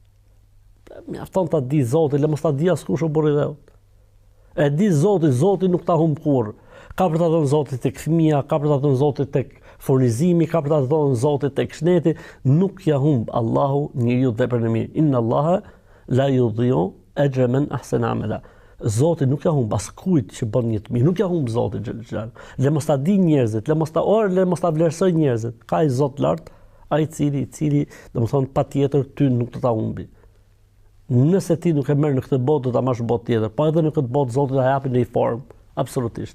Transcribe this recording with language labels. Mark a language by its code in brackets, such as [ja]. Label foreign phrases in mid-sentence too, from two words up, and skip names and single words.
[sq] Mjafton ta di Zoti, le mos ta di askush o burri dhe. E di Zoti nuk ta humb kurrë. Ka për ta thënë Zoti tek fëmia, ka për ta thënë Zoti tek furnizimi, ka për ta thënë Zoti tek shneti, nuk ja humb Allahu njeriu veprën e mirë. [ar] إن الله لا يضيع أجر من أحسن عملا. [sq] Zoti nuk ja humb askujt që bën një të mirë, nuk ja humb Zoti xhel. Le mos ta di njerëzit, le mos ta vlerësoj njerëzit. Ka i Zot lart, ai i cili domethënë patjetër ty nuk do ta humbi. Nëse ti nuk e merr në këtë botë, do ta marrësh botë tjetër. Po edhe në këtë botë Zoti ta japi në një formë, absolutisht.